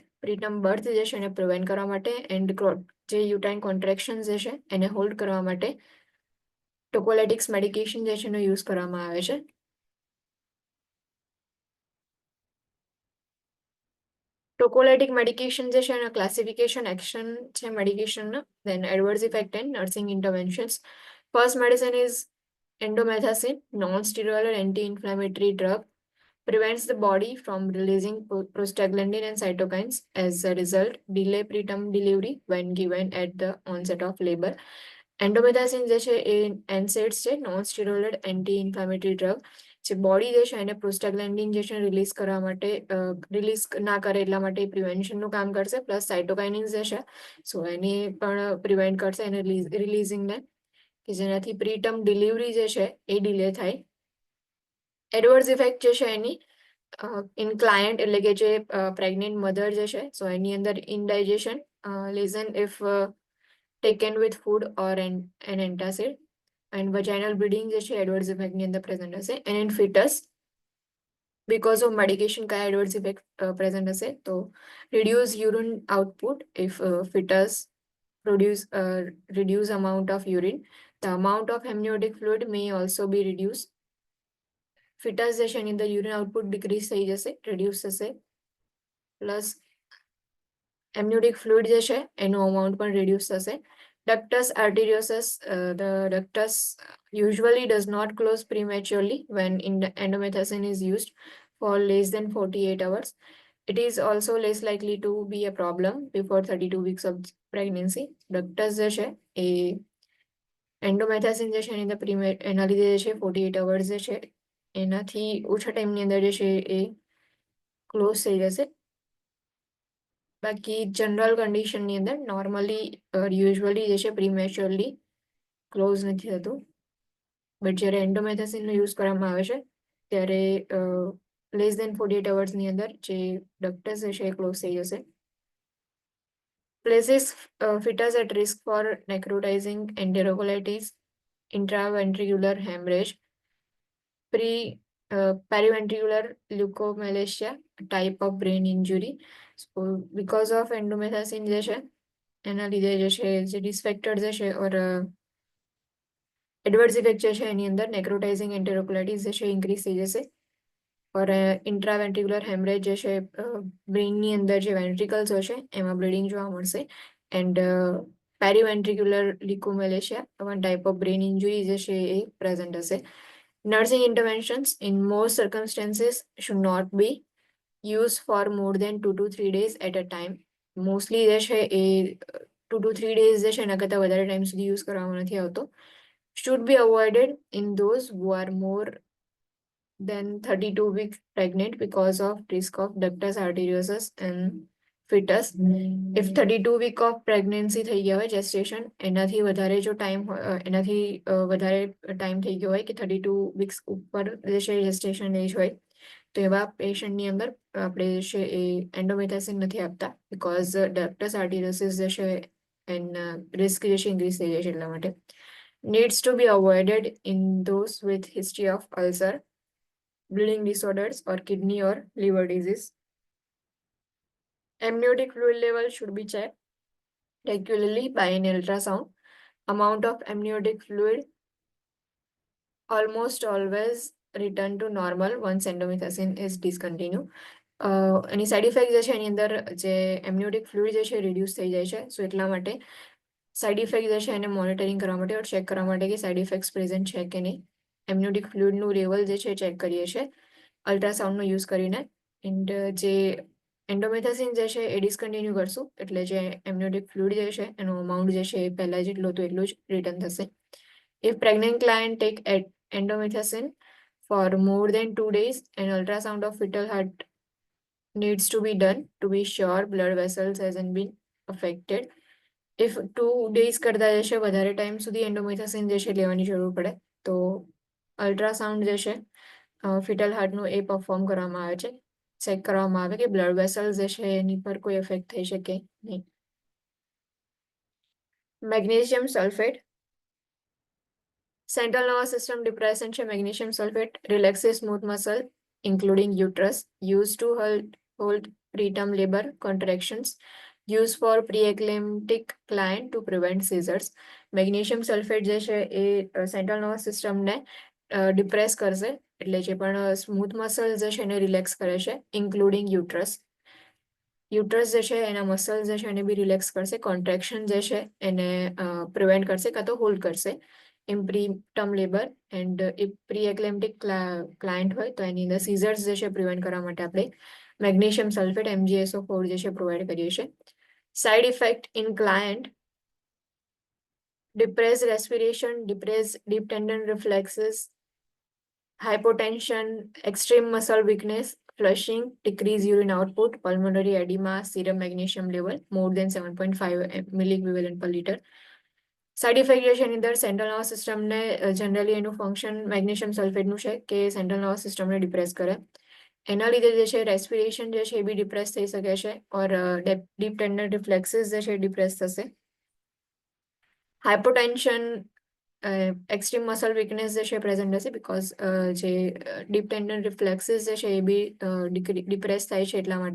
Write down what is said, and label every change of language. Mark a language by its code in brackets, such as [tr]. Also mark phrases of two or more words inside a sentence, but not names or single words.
[en] preterm birth [gu] જે છે એને પ્રિવેન્ટ કરવા માટે એન્ડ જે [en] uterine contractions [gu] જે છે એને હોલ્ડ કરવા માટે [en] tocolytics medication [gu] જે છે એનો યુઝ કરવામાં આવે છે. [en] tocolytic medication [gu] જે છે એના [en] classification action છે medicationના then adverse effect and nursing interventions. first medicine is endomethacin, non-steroidal anti-inflammatory drug, prevents the body from releasing prostaglandin and cytokines. As a result, delay preterm delivery when given at the onset of labor. [gu] Endomethacin જે છે એ NSAIDs છે, [en] non-steroidal anti-inflammatory drug. [gu] જે બોડી જે છે એને પ્રોસ્ટાગ્લેન્ડિન જે છે રિલીઝ કરવા માટે રિલીઝ ના કરે એટલા માટે પ્રિવેન્શનનું કામ કરશે [en] plus cytokinins [gu] જે છે સો એને પણ પ્રિવેન્ટ કરશે એને રિલીઝિંગને કે જેનાથી [en] preterm delivery [gu] જે છે એ ડિલે થાય. [en] adverse effect [gu] જે છે એની [en] in client [gu] એટલે કે જે [en] pregnant mother [gu] જે છે સો એની અંદર [en] indigestion lesion if taken with food or an antacid and vaginal bleeding [gu] જે છે [en] adverse effectની અંદર પ્રેઝન્ટ હશે and in fetus because of medication का adverse effect present [gu] હશે તો [en] reduce urine output if fetus produce reduce amount of urine. The amount of amniotic fluid may also be reduced. [gu] Fetus જે છે એની અંદર [en] urine output decrease [gu] થઈ જશે રિડ્યુસ થશે પ્લસ [en] amniotic fluid [gu] જે છે એનું અમાઉન્ટ પણ રિડ્યુસ થશે. [en] Ductus arteriosus, the ductus usually does not close prematurely when endomethacin is used for less than 48 hours. It is also less likely to be a problem before 32 weeks of pregnancy. [gu] Ductus જે છે એ એન્ડોમેથાસિન જે છે એની અંદર એના લીધે જે છે 48 અવર્સ જે છે એનાથી ઓછા ટાઈમની અંદર જે છે એ ક્લોઝ થઈ જશે. બાકી જનરલ કન્ડિશનની અંદર [en] normally usually [gu] જે છે [en] prematurely close [gu] નથી થતું બટ જ્યારે એન્ડોમેથાસિનનો યુઝ કરવામાં આવે છે ત્યારે [en] less than 48 hoursની [gu] અંદર જે ડક્ટસ જે છે એ ક્લોઝ થઈ જશે. [en] Places fetus at risk for necrotizing enterocolitis, intraventricular hemorrhage, periventricular leukomalacia, type of brain injury. So because of endomethacin [gu] જે છે એના લીધે જે છે જે [en] risk factor [gu] જે છે [en] or adverse effect [gu] જે છે એની અંદર [en] necrotizing enterocolitis [gu] જે છે ઇન્ક્રીઝ થઈ જશે और [en] intraventricular hemorrhage [gu] જે છે બ્રેઇનની અંદર જે વેન્ટ્રિકલ્સ હશે એમાં બ્લીડિંગ જોવા મળશે [en] and periventricular leukomalacia one type of brain injury [gu] જે છે એ પ્રેઝન્ટ હશે. [en] Nursing interventions in most circumstances should not be use for more than 2 to 3 days at a time. [gu] Mostly જે છે એ [en] 2 to 3 days [gu] જે છે એના કરતાં વધારે ટાઈમ સુધી યુઝ કરવામાં નથી આવતો. [en] Should be avoided in those who are more than 32 weeks pregnant because of risk of ductus arteriosus and fetus. If 32 week of pregnancy [gu] થઈ ગયા હોય gestation એનાથી વધારે જો ટાઈમ એનાથી વધારે ટાઈમ થઈ ગયો હોય કે 32 weeks ઉપર જે છે [en] gestation age [gu] હોય તો એવા પેશન્ટની અંદર આપણે જે છે એ એન્ડોમેથાસિન નથી આપતા [en] because ductus arteriosus [gu] જે છે એના રિસ્ક જે છે ઇન્ક્રીઝ થઈ જાય છે એટલા માટે. [en] Needs to be avoided in those with history of ulcer, bleeding disorders or kidney or liver disease. Amniotic fluid level should be checked regularly by an ultrasound. Amount of amniotic fluid almost always return to normal once endomethacin is discontinued. [gu] એની [en] side effect [gu] જે છે એની અંદર જે [en] amniotic fluid [gu] જે છે રિડ્યુસ થઈ જાય છે સો એટલા માટે [en] side effect [gu] જે છે એને મોનિટરિંગ કરવા માટે ચેક કરવા માટે કે [en] side effects present [gu] છે કે નહીં [en] amniotic fluidનું [gu] લેવલ જે છે ચેક કરીએ છીએ અલ્ટ્રાસાઉન્ડનો યુઝ કરીને એન્ડ જે એન્ડોમેથાસિન જે છે એ ડિસકન્ટિન્યુ કરશું એટલે જે [en] amniotic fluid [gu] જે છે એનો અમાઉન્ટ જે છે એ પહેલાં જેટલું હતું એટલું જ રિટર્ન થશે. [en] If pregnant client take endomethacin for more than 2 days, an ultrasound of fetal heart needs to be done to be sure blood vessels hasn't been affected. If 2 days [gu] કરતા જે છે વધારે ટાઈમ સુધી એન્ડોમેથાસિન જે છે લેવાની જરૂર પડે તો અલ્ટ્રાસાઉન્ડ જે છે [en] fetal heartનું [gu] એ પરફોર્મ કરવામાં આવે છે ચેક કરવામાં આવે કે [en] blood vessels [gu] જે છે એની પર કોઈ એફેક્ટ થઈ શકે નહીં. [en] magnesium sulfate Central nervous system depressant છે magnesium sulfate relaxes smooth muscle including uterus used to hold preterm labor contractions used for preeclamptic client to prevent seizures. Magnesium sulfate [gu] જે છે એ [en] central nervous systemને [gu] ડિપ્રેસ કરશે એટલે જે પણ [en] smooth muscle [gu] જે છે એને રિલેક્સ કરે છે [en] including uterus [gu] જે છે એના મસલ્સ જે છે એને બી રિલેક્સ કરશે કોન્ટ્રેક્શન જે છે એને પ્રિવેન્ટ કરશે કાં તો હોલ્ડ કરશે [en] in preterm labor and if pre-eclamptic client [gu] હોય તો એની અંદર સીઝર્સ જે છે પ્રિવેન્ટ કરવા માટે આપણે [en] magnesium sulfate [gu] MgSO4 જે છે પ્રોવાઈડ કરીએ છીએ. [en] side effect in client depressed respiration, depressed deep tendon reflexes, hypotension, extreme muscle weakness, flushing, decreased urine output, pulmonary edema, serum magnesium level more than 7.5 milliequivalent per liter. [gu] સાઇડ ઇફેક્ટ જે છે એની અંદર [en] central nervous systemને [gu] જનરલી એનું ફંક્શન [en] magnesium sulfateનું [gu] છે કે [en] central nervous systemને [gu] ડિપ્રેસ કરે એના લીધે જે છે રેસ્પિરેશન જે છે એ બી ડિપ્રેસ થઈ શકે છે [en] or deep tendon reflexes [gu] જે છે ડિપ્રેસ થશે. [en] hypotension extreme muscle weakness [gu] જે છે પ્રેઝન્ટ હશે બીકોઝ જે [en] deep tendon reflexes [gu] જે છે એ બી ડિપ્રેસ થાય છે એટલા માટે.